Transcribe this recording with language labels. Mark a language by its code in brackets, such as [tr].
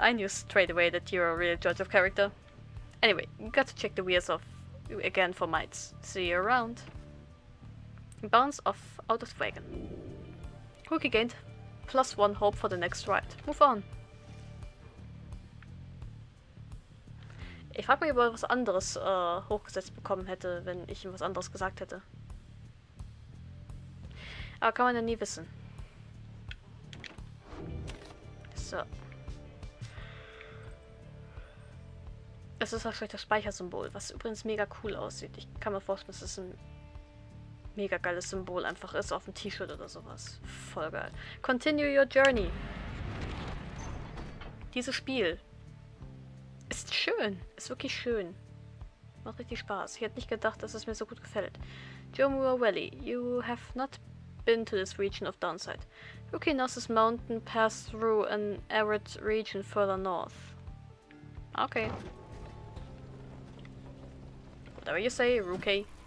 [en] I knew straight away that you're a real judge of character. Anyway, you got to check the wheels off again for mites. See you around. He bounces off out of the wagon. Rookie gained +1 hope for the next ride. Move on. [de] Ich frage mich, ob er was anderes hochgesetzt bekommen hätte, wenn ich ihm was anderes gesagt hätte. Aber kann man ja nie wissen. So. Es ist wahrscheinlich das Speichersymbol, was übrigens mega cool aussieht. Ich kann mir vorstellen, dass es ein mega geiles Symbol einfach ist auf dem T-Shirt oder sowas. Voll geil. [en] Continue your journey. [de] Dieses Spiel ist schön. Ist wirklich schön. Macht richtig Spaß. Ich hätte nicht gedacht, dass es mir so gut gefällt. [en] Jomura Valley. You have not been to this region of downside. Rookie knows this mountain passed through an arid region further north. Okay. Whatever you say, Rookie.